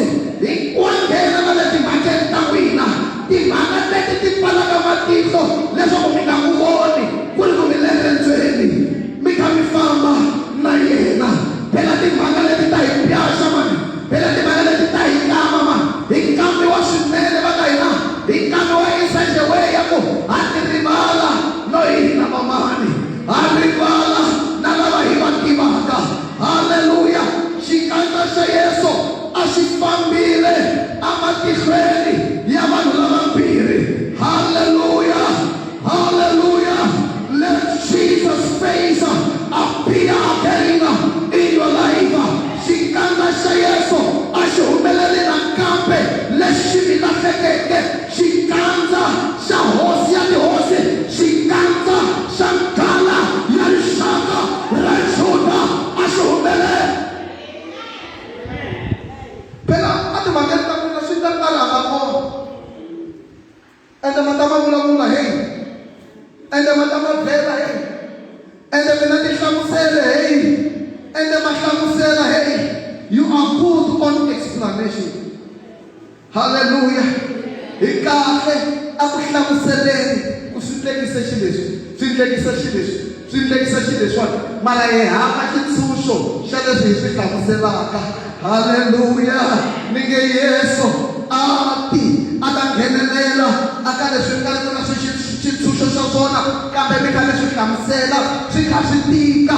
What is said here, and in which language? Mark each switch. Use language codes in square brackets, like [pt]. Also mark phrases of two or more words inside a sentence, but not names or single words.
[ts] Wa nghena na le timhakeni ta n'wina, timhaka leti ti pfalaka matihlo leswaku mi nga n'wi voni ku ri ku mi le rendzweni mi kha mi famba na yena. Phela timhaka leti ta hi pyaxa mani, phela timhaka leti ta hi kama mani, hi nkambi wa swinene va ka hina, hi nkambi wa [en] inside way [ts] ya ku ha ti rivala no hina mamani, ha rivala na lava hi va tivaka. Hallelujah. Xikandza xa Yesu a xi fambile amatihlweni ya vanhu lavambirhi. Hallelujah. Hallelujah. [en] Let Jesus' face appear again in your life. [ts] Xikandza xa Yesu a xi humeleli nakambe lexi mi lahlekeke. Xikandza xa hosi ya tihosi, xikandza xa nghala ya rixaka ra Juda a xi humeleli. Phela a timhakeni ta n'wina swi ta talanga kona, ende ma ta ma vulavula hey, ende ma ta ma byela hey, ende mina ti hlamusele hey, ende ma hlamusela hey. [en] You are good on explanation. [ts] Hallelujah. Hi kahle a ku hlamuseleni ku swi endlekise xi leswi, swi endlekise xi leswi, swi endlekise xi leswiwani, mara hi hava xitshunxo xa leswi hi swi hlamuselaka. Hallelujah. Ni nge Yesu a ta nghenelela a ka leswi nga ri na xitshunxo xa swona, kambe mi kha mi swi hlamusela swi kha swi tika.